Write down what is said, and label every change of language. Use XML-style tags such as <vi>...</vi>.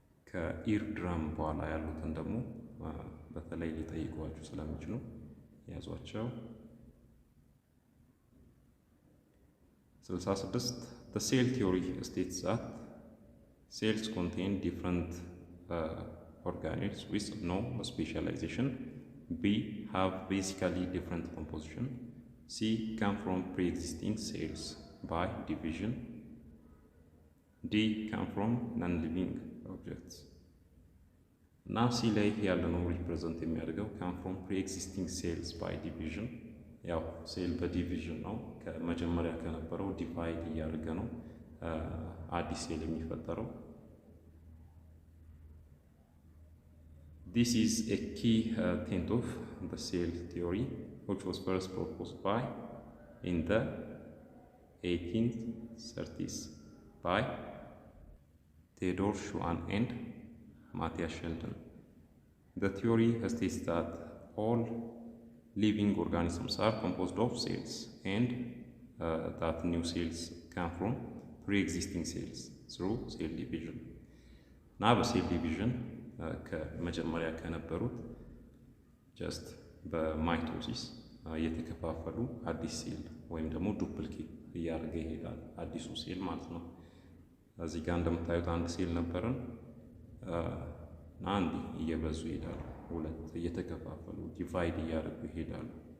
<am>ከኢር ድራም በኋላ ያሉትን ደግሞ በተለይ ሊጠይቋችሁ ስለሚችሉ ያዟቸው።</am> <en>66 The cell theory states that cells contain different organelles with no specialization. B. Have basically different composition. C. Come from pre-existing cells by division. D. Come from non-living objects. Now C</en> <am>ላይ ያለነው ሪፕሬዘንት የሚያደርገው</am> <en>come from pre-existing cells by division።</en> <am>ያው ሴል በዲቪዥን ነው ከመጀመሪያ ከነበረው ዲቫይድ እያደረገ ነው አዲስ ሴል የሚፈጠረው።</am> <en>This is a key tenet of the cell theory which was first proposed by in the 1830s by Theodore Schwann and Matthias Sheldon. The theory states that all living organisms are composed of cells and that new cells come from pre-existing cells through cell division.</en> <am>Now በሴል ዲቪዥን ከመጀመሪያ ከነበሩት ጀስት በማይቶሲስ የተከፋፈሉ አዲስ ሴል ወይም ደግሞ ዱፕሊኬት እያደረገ ይሄዳል አዲሱ ሴል ማለት ነው። እዚህ ጋር እንደምታዩት አንድ ሴል ነበረን እና አንድ እየበዙ ይሄዳሉ፣ ሁለት እየተከፋፈሉ ዲቫይድ እያደረጉ ይሄዳሉ።</am>